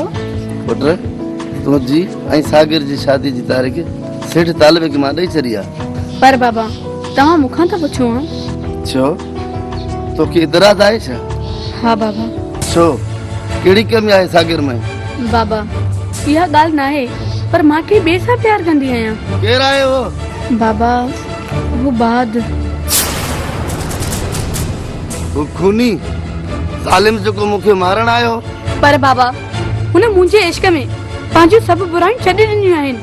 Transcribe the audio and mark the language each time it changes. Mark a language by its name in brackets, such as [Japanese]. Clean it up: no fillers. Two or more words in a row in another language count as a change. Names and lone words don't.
[Sindhi] पुट तुंहिंजी ऐं सागिर जी शादी जी तारीख़ सेठ तालिब खे मां ॾेई छॾी आहे। पर बाबा तव्हां मूंखां था पुछो हा? छो तोखे इतराज़ आहे छा? हा बाबा। छो कहिड़ी कमी आहे सागिर में? बाबा इहा ॻाल्हि न आहे पर मां के ॿिए सां प्यार कंदी आहियां। केरु आहे वो? बाबा वो बहादुर। वो खूनी ज़ालिम जेको मूंखे मारण आयो। पर बाबा हुन मुंहिंजे इश्क में पंहिंजूं सभु बुराइयूं छॾे ॾिनियूं आहिनि।